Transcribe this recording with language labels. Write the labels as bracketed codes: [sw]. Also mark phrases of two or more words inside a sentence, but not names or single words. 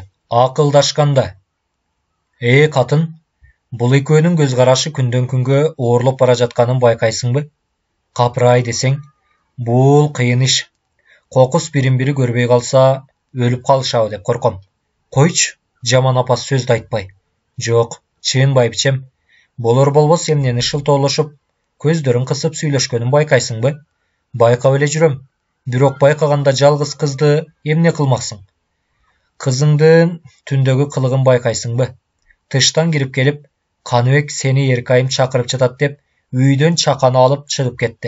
[ky] Акылдашканда, катын, бул экөөнүн көз карашы күндөн күнгө оорлоп бара жатканын байкайсыңбы? Капырай десең, бул кыйын иш. Кокус бирин бири көрбөй калса, өлүп калышабы деп корком. Койчу, жаман апасы сөзді айтпай. Жоқ, чын байбичем. Болор болбос эмнени шылтоолошуп, көздөрүн кысып сүйлөшкөнүн байкайсыңбы? Байкап эле жүрөм. Бирок байкаганда жалгыз кызды эмне кылмаксың? Кызыңдын түндөгү кылыгын байкайсыңбы? Тыштан кирип келип, Каныбек сени Эркайым чакырып жатат деп, үйдөн чаканы алып чыгып кетти.